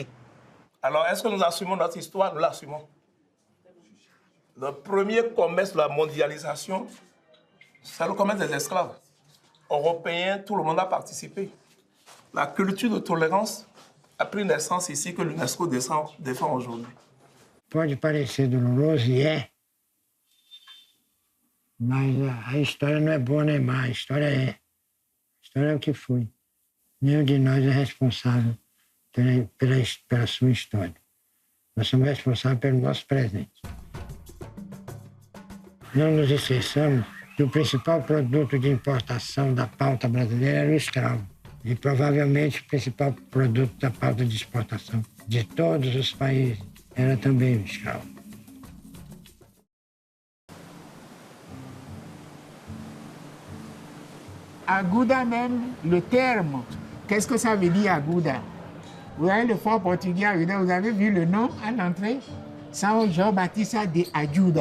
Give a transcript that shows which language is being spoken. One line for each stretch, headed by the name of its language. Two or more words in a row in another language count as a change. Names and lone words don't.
French: Alors, est-ce que nous assumons notre histoire? Nous l'assumons. Le premier commerce de la mondialisation, c'est le commerce des esclaves. Européens, tout le monde a participé. La culture de tolérance a pris naissance ici que l'UNESCO défend aujourd'hui.
Portuguese: Pode parecer doloroso, e é, mas a história não é boa nem má, a história é. A história é o que foi. Nenhum de nós é responsável pela sua história. Nós somos responsáveis pelo nosso presente. Não nos esqueçamos que o principal produto de importação da pauta brasileira era o escravo. E provavelmente o principal produto da pauta de exportação de todos os países era também o escravo.
French: Agouda même, le terme, qu'est-ce que ça veut dire Agouda? Vous avez le fort portugais Agouda, vous avez vu le nom à l'entrée? São João Batista de Ajuda.